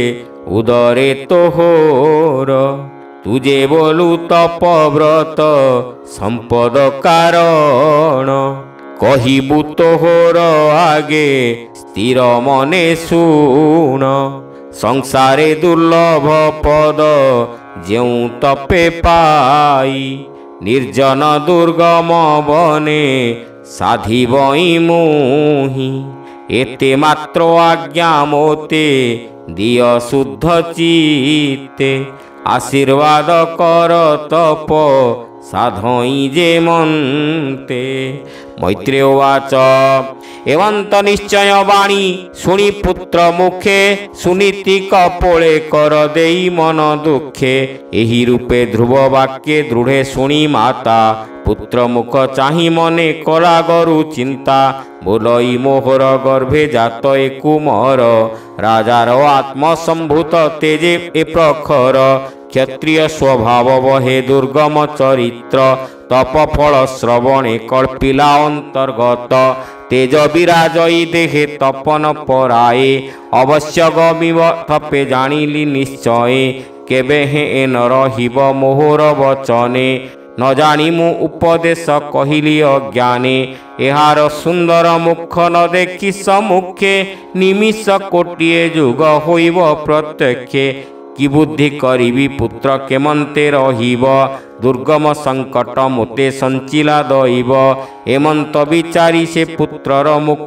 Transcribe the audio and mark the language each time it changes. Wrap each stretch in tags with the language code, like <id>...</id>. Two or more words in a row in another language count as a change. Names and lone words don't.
<or>ଉଦରେ ତୋହର ତୁଝେ ବୋଲୁ ତପବ୍ରତ ସମ୍ପଦ କାରଣ କହିବୁ ତୋହର ଆଗେ ସ୍ଥିର ମନେ ଶୁଣ ସଂସାରେ ଦୁର୍ଲଭ ପଦ ଯେଉଁ ତପେ ପାଇ ନିର୍ଜନ ଦୁର୍ଗମ ବନେ ସାଧିବଇ ମୋହି ଏତେ ମାତ୍ର ଆଜ୍ଞା ମୋତେ ଦିଅ ଶୁଦ୍ଧ ଚିତ୍ତେ ଆଶୀର୍ବାଦ କର ତପ ସାଧଇ ଯେ ମନ୍ତେ ମୈତ୍ରେୟ ଉବାଚ ଏବନ୍ତ ନିଶ୍ଚୟ ବାଣୀ ଶୁଣି ପୁତ୍ର ମୁଖେ ସୁନୀତି କପୋଳେ କର ଦେଇ ମନ ଦୁଖେ ଏହି ରୂପେ ଧ୍ରୁବ ବାକ୍ୟେ ଦୃଢ଼େ ଶୁଣି ମାତା ପୁତ୍ର ମୁଖ ଚାହିଁ ମନେ କଲା ଗରୁ ଚିନ୍ତା ବୋଲଇ ମୋହର ଗର୍ଭେ ଜାତ ଏ କୁମର ରାଜାର ଆତ୍ମସମ୍ଭୂତ ତେଜେ ଏ ପ୍ରଖର କ୍ଷତ୍ରିୟ ସ୍ୱଭାବ ବହେ ଦୁର୍ଗମ ଚରିତ୍ର ତପ ଫଳ ଶ୍ରବଣେ କଳ୍ପିଲା ଅନ୍ତର୍ଗତ ତେଜ ବିରାଜଇ ଦେହେ ତପନ ପରାଏ ଅବଶ୍ୟ ଗମିବ ତପେ ଜାଣିଲି ନିଶ୍ଚୟ କେବେ ହେ ନ ରହିବ ମୋହର ବଚନେ ନ ଜାଣି ମୁଁ ଉପଦେଶ କହିଲି ଅଜ୍ଞାନେ ଏହାର ସୁନ୍ଦର ମୁଖ ନ ଦେଖି ସମ୍ମୁଖେ ନିମିଷ କୋଟିଏ ଯୁଗ ହୋଇବ ପ୍ରତ୍ୟକ୍ଷେ କି ବୁଦ୍ଧି କରିବି ପୁତ୍ର କେମନ୍ତେ ରହିବ ଦୁର୍ଗମ ସଙ୍କଟ ମୋତେ ସଞ୍ଚିଲା ଦୈବ ଏମନ୍ତ ବିଚାରି ସେ ପୁତ୍ରର ମୁଖ</or>